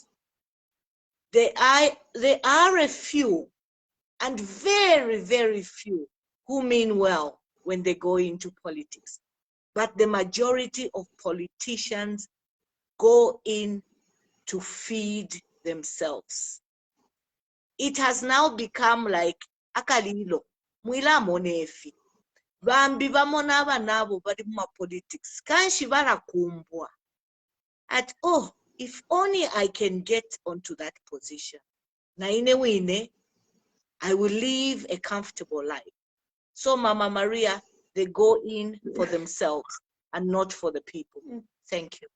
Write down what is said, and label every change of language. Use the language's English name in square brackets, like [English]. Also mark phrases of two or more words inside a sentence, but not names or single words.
[English] There are a few, and very, very few, who mean well when they go into politics. But the majority of politicians go in to feed themselves. It has now become like [Bemba] akalilo mwila monefi bambi bamona abanabo bali mu politics kanshi barakumbwa at [English] oh, if only I can get onto that position [Bemba] na inewine [English] I will live a comfortable life. So Mama Maria, they go in for themselves and not for the people. Thank you.